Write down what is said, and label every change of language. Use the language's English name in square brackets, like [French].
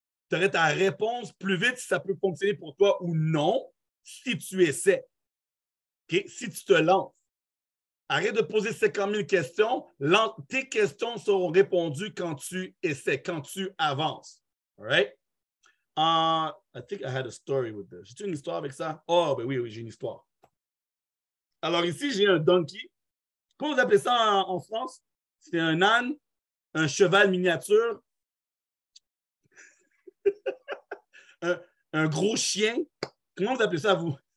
[French] Tu aurais ta réponse plus vite si ça peut fonctionner pour toi ou non, si tu essaies. Okay? Si tu te lances. Arrête de poser 50 000 questions. Tes questions seront répondues quand tu essaies, quand tu avances. [English] All right? I think I had a story with this. [French] J'ai-tu une histoire avec ça? Oh, ben oui, j'ai une histoire. Alors ici, j'ai un donkey. Comment vous appelez ça en France? C'est un âne, un cheval miniature, un gros chien. Comment vous appelez ça, vous?